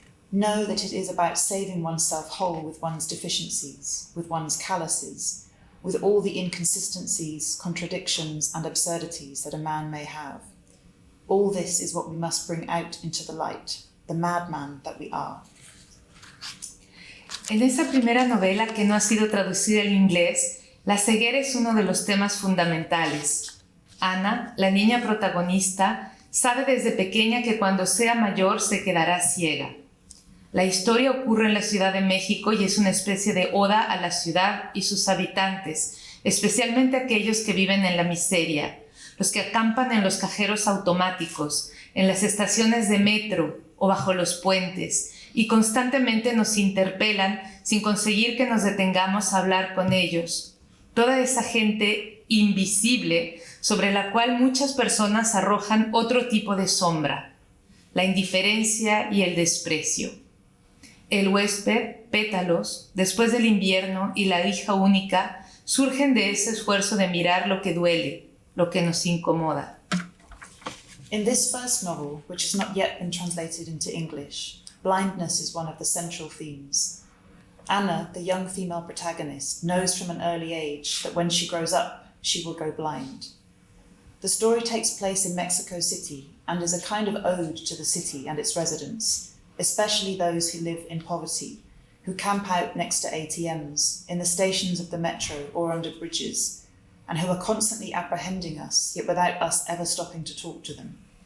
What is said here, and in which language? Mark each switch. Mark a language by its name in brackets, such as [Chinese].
[English] Know that it is about saving oneself whole with one's deficiencies, with one's calluses, with all the inconsistencies, contradictions, and absurdities that a man may have. All this is what we must bring out into the light, the madman that we are. [Spanish] En esa primera novela, que no ha sido traducida al inglés, la ceguera es uno de los temas fundamentales. Ana, la niña protagonista, sabe desde pequeña que cuando sea mayor se quedará ciega. La historia ocurre en la Ciudad de México y es una especie de oda a la ciudad y sus habitantes, especialmente aquellos que viven en la miseria, los que acampan en los cajeros automáticos, en las estaciones de metro o bajo los puentes, y constantemente nos interpelan sin conseguir que nos detengamos a hablar con ellos. Toda esa gente invisible sobre la cual muchas personas arrojan otro tipo de sombra, la indiferencia y el desprecio. el huésped, pétalos, después del invierno y la hija única surgen de ese esfuerzo de mirar lo que duele, lo que nos incomoda. [English] In this first novel, which has not yet been translated into English, blindness is one of the central themes. Anna, the young female protagonist, knows from an early age that when she grows up, she will go blind. The story takes place in Mexico City and is a kind of ode to the city and its residents, especially those who live in poverty, who camp out next to ATMs, in the stations of the metro or under bridges, and who are constantly apprehending us, yet without us ever stopping to talk to them.